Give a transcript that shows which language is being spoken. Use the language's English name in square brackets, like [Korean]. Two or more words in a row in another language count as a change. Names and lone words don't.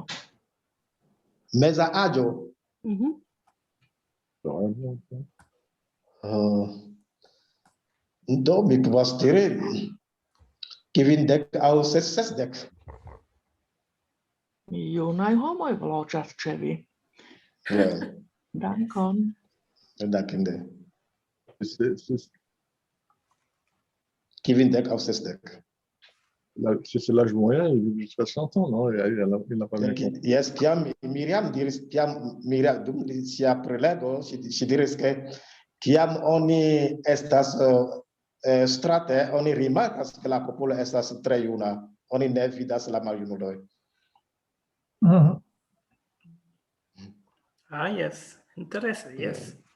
[Esperanto] Meza aĝo. Do mi povas diri 50 aŭ 60. Junaj homoj loĝas ĉe vi. Dankon. Dankon. 50 aŭ 60. [French] Si c'est l'âge moyen, il a 60 ans, non? Il n'a pas bien compris. [Esperanto] Yes, kiam Miriam diris, Miriam dum sia prelego, ŝi diris ke kiam oni estas strate, oni rimarkas ke la popolo estas tre juna. Oni ne vidas la maljunuloj. Yes, interesse, yes.